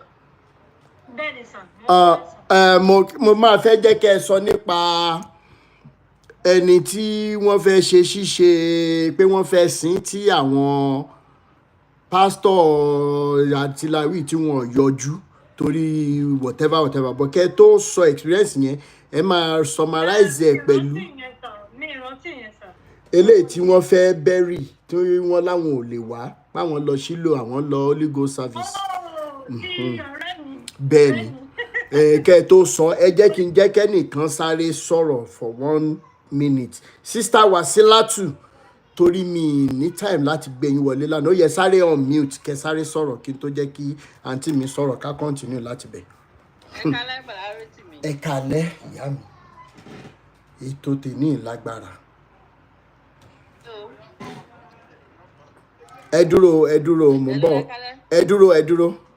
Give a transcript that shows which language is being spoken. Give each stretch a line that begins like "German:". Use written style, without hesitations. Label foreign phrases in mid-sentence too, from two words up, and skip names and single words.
Yoruba: Bẹ́ẹ̀ni sàn. Mo máa fẹ́ jẹ́ kẹ́ ẹ sọ nípa ẹni tí wọ́n fẹ́ ṣe ṣíṣe pé wọ́n fẹ́ sìn tí àwọn pásítọ̀ àtìláwí tí wọ́n yọjú torí whatever but kẹ́ tó sọ experience yẹn ẹ máa summarize ẹ pẹ̀lú eléyìí tí wọ́n fẹ́ bẹ́rì tí wọ́n láwọn ò lè wá páwọn lọ sílò àwọn lọ
English: Holy Ghost service.
Yoruba: Bẹ́ẹ̀ ni kẹ́ tó sọ ẹ jẹ́ kí n jẹ́ kẹ́nìkan sáré sọ̀rọ̀
English: for 1 minute.
Yoruba: Sister Wasilatu torí mi ní time láti gbé yín wọlé lánàá ó yẹ sáré
English: on mute
Yoruba: kẹ́ sáré sọ̀rọ̀ kí n tó jẹ́ kí àǹtí mi sọ̀rọ̀ ká continue láti bẹ̀. Ẹ kálẹ́ ìyá mi ètò tèmi lágbára. Ẹ dúró mo ń bọ̀ ẹ dúró.